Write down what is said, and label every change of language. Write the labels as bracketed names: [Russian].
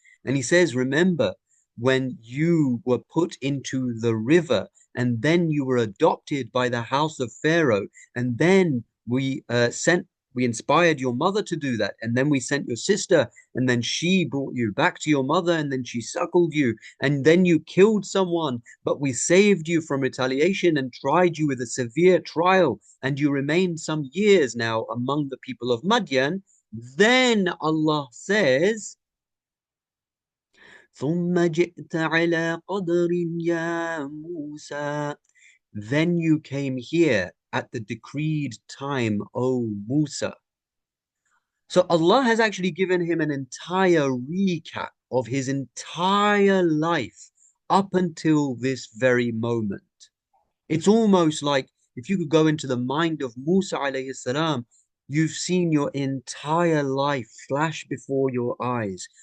[English] And he says, remember when you were put into the river and then you were adopted by the house of Pharaoh, and then we inspired your mother to do that, and then we sent your sister, and then she brought you back to your mother, and then she suckled you, and then you killed someone, but we saved you from retaliation and tried you with a severe trial, and you remained some years now among the people of Madian. Then Allah says, [Arabic] ثم جئت على قدر يا موسى. [English] Then you came here at the decreed time, O Musa. So Allah has actually given him an entire recap of his entire life up until this very moment. It's almost like if you could go into the mind of Musa alayhi salam, you've seen your entire life flash before your eyes.